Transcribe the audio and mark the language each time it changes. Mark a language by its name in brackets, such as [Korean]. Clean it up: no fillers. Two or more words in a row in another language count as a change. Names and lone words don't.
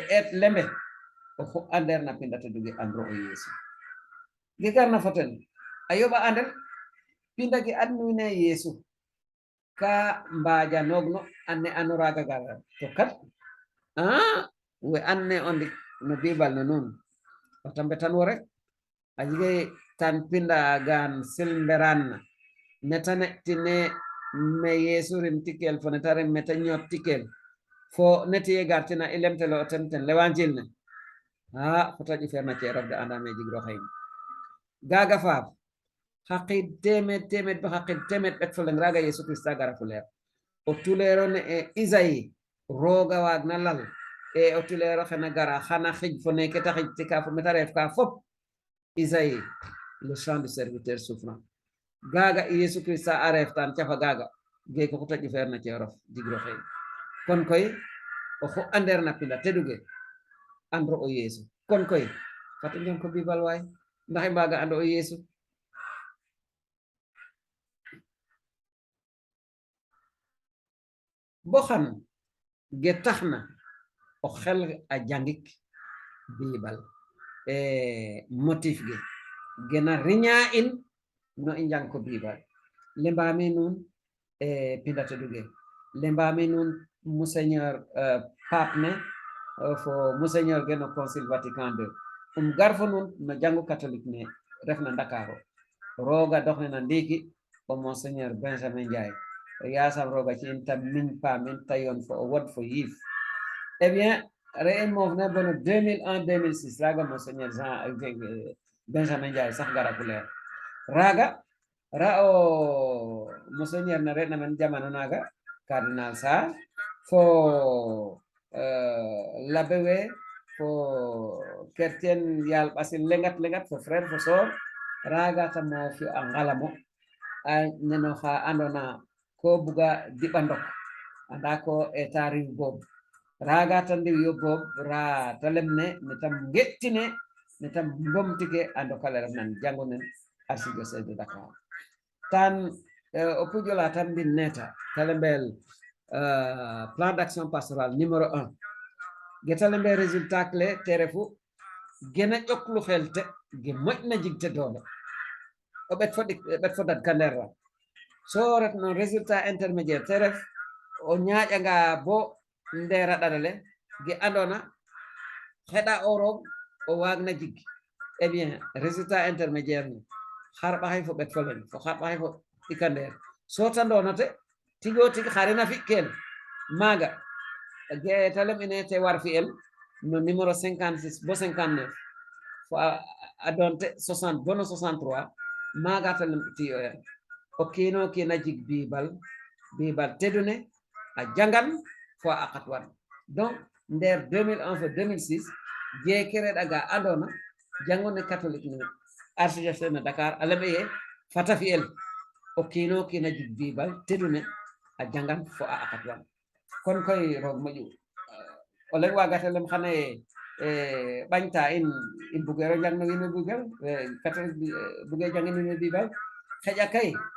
[Serer] eet lembe oxu andeer na pinda te duge andro o Yesu ge garna fo ten a yoɓa andel pinda ge adnuine Yesu ka mbaaja noogno anne anu raga gara to kat we anne o ndik no biibal ne nuun o tambe tan wo rek a jege tan pinda gaan silmberan neta netine me Yesu rim tikel fo neta rem meta ñoot tikel fo netiye gartina i lemtelo o ten l'évangile ne fota ƴuferna ceerof de andame jigro xeyn gaga faaf xaqid temed bo xaqid temed ɓet fo leng raga Yesu Christa gara fu leer o tulero ne Isaïe rooga waag na lal o tulero xena gara xana xij fo neke ta xij tika fo meta reef ka fop Isaïe [French] le chant du serviteur souffrant [Serer] gaga Yesu Christa a reef tan cafa gaga geeko xuta ƴufeer na ceerof jigro xeyn kon koy oxu andeer na pinda teduge andro o Yesu kon koy fat i njang ko biibal waay ndax i mbaaga ando o Yesu bo xam ge taxna o xel a jangik biibal motif ge gena riña in no i njang ko biibal lembame nuun pinda teduge lembame nuun monseigneur pape ne fo monseigneur ge no concile Vatican II gar fo nuun no jangu catholique ne refna Ndakaaru rooga doxne na ndiiki o monseigneur Benjamin Ndiaye yasam rooga ci in ta miñ paamin ta yoon fo o wod fo yiif [French] eh bien [Serer] re'e moof ne bono 2001 2006 raga monseigneur Benjamin Ndiaye sax gara fu leer raga ra o monseigneur na re'na men jamano naga cardinal Sarr fo l'abbé we fo kertien yal basin lengat fo frère fo sor raga tamo fi angalamo a neno ha andona ko buga dibandok anda ko e tarif bob raga tan ndi yo bob ra talemne ne tam gettine ne tam bomtike ando kala nan jangonen [French] archidiocèse de Dakar [Serer] tan o pujola tan bin neta talembel [French] plan d'action pastorale numéro 1 [Serer] getalembel [French] résultat clé [Serer] terefu gena ƴoklu helte ge moƴna jigte dole o ɓet fodat kanderra so ret non [French] résultat intermédiaire [Serer] teref o ñaaƴanga bo ndera ɗaɗale ge andona heɗa orog o wagna jiggi [French] eh bien résultat intermédiaire [Serer] ni harɓa hay fo ɓet folen fo harɓa hay fo ikander so tandonate tigo tigi harina fi ken maga ge talem ine te war fi el no numéro 56 bo 59 fo adonte 60 bono 63 maga talem tiyo o kino kina jig bibal tedune a jangan fo a akatwan donc nder 2001 fo 2006 jekere daga andona jangone catholique ni [French] archidiocèse de Dakar [Serer] alaɓeye fata fi el o kino kina jig bibal tedune a jangan fo a akatwan kon koy roog moƴu o leŋ wagatelem xane ɓañta in bugero jang no wiin we bugel catholique buge jangin wiin we bibal xeƴa kay